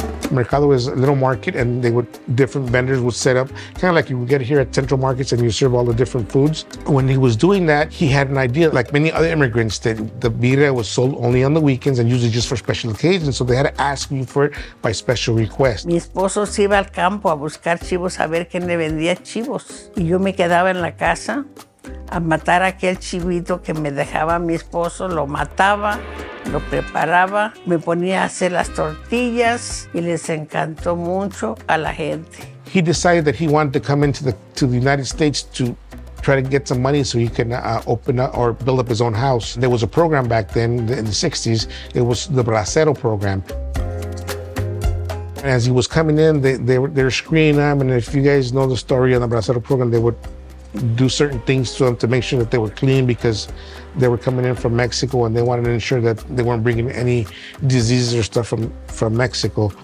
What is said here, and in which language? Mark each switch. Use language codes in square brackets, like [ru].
[en] Mercado is a little market, and different vendors would set up, kind of like you would get here at Central Markets and you serve all the different foods. When he was doing that, he had an idea, like many other immigrants, that the birria was sold only on the weekends and usually just for special occasions, so they had to ask you for it by special request. [es] Mi esposo se iba al campo a buscar chivos, a ver quién le vendía chivos. Y yo me quedaba en la casa a matar a aquel chivito que me dejaba mi esposo, lo mataba, lo preparaba, me ponía a hacer las tortillas y les encantó mucho a la gente. [en] He decided that he wanted to come into the United States to try to get some money so he can open up or build up his own house. There was a program back then in the 60s. It was the Bracero program. And as he was coming in, they were screening him, and if you guys know the story on the Bracero program, they would do certain things to them to make sure that they were clean, because they were coming in from Mexico and they wanted to ensure that they weren't bringing any diseases or stuff from Mexico.